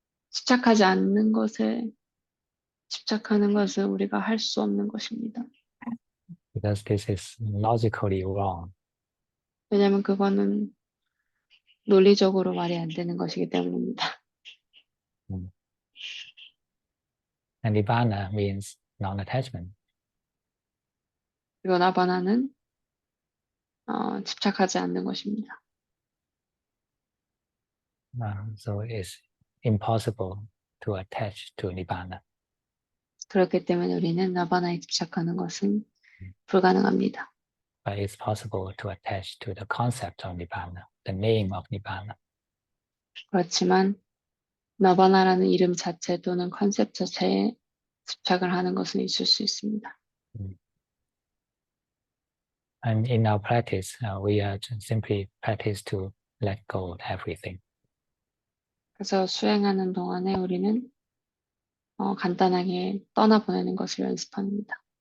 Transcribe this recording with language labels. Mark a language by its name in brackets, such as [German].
[Korean] 집착하지 않는 것에 집착하는 것은 우리가 할 수 없는 것입니다. [English] because this is logically wrong. [Korean] 왜냐하면 그거는 논리적으로 말이 안 되는 것이기 때문입니다. [English] And nibbana means non-attachment. [Korean] 그리고 나바나는 집착하지 않는 것입니다. [English] So it's impossible to attach to nibbana. [Korean] 그렇기 때문에 우리는 나바나에 집착하는 것은 불가능합니다. [English] But it's possible to attach to the concept of nibbana, the name of nibbana. [Korean] 그렇지만 나바나라는 이름 자체 또는 컨셉 자체에 집착을 하는 것은 있을 수 있습니다. [English] And in our practice, we are simply practice to let go of everything. [Korean] 그래서 수행하는 동안에 우리는 간단하게 떠나보내는 것을 연습합니다.